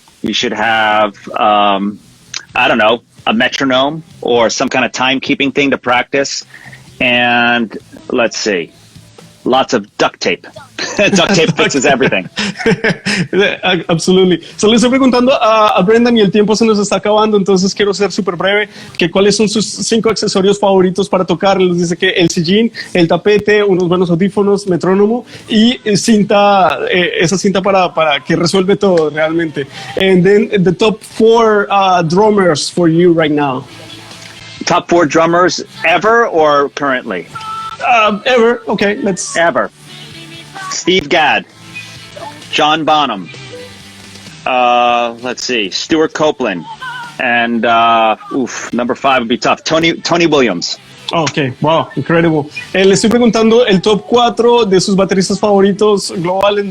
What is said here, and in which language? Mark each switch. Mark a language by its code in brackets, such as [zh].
[en] You should have a metronome or some kind of timekeeping thing to practice. And let's see, lots of duct tape. Duct tape fixes everything. Absolutely. [es] So le estoy preguntando a Brendan, y el tiempo se nos está acabando, entonces quiero ser súper breve, que cuáles son sus 5 accesorios favoritos para tocar. Les dice que el sillín, el tapete, unos buenos audífonos, metrónomo y cinta, esa cinta para que resuelve todo realmente. [en] And then the top 4 drummers for you right now. Top 4 drummers ever or currently? Ever. Okay, let's... Ever. Steve Gadd, John Bonham, let's see, Stuart Copeland, and number 5 would be tough, Tony Williams. Ok, wow, incredible. [es] Le estoy preguntando el top 4 de sus bateristas favoritos globales.